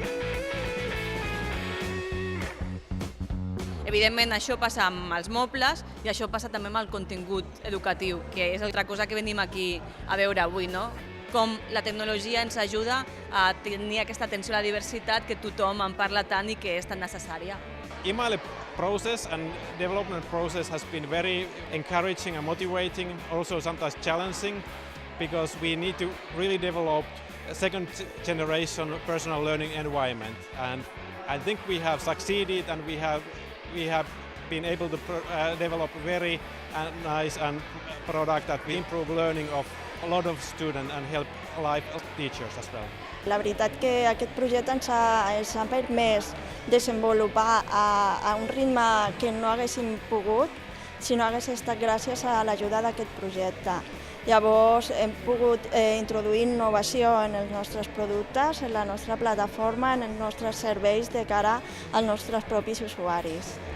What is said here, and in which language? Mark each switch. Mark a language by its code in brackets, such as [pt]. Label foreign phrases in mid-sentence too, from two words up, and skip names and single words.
[ca] Evidentment, això passa amb els mobles i això passa també amb el contingut educatiu, que és altra cosa que venim aquí a veure avui, no? Com la tecnologia ens ajuda a tenir aquesta atenció a la diversitat que tothom en parla tant i que és tan necessària. [en] IMALE process and development process has been very encouraging and motivating, also sometimes challenging, because we need to really develop a second generation personal learning environment. And I think we have succeeded, and we have been able to develop a very nice product that will improve learning of a lot of students and help life teachers as well. [ca] La veritat que aquest projecte ens ha permès desenvolupar a un ritme que no haguéssim pogut si no hagués estat gràcies a l'ajuda d'aquest projecte. Llavors hem pogut introduir innovació en els nostres productes, en la nostra plataforma, en els nostres serveis de cara als nostres propis usuaris.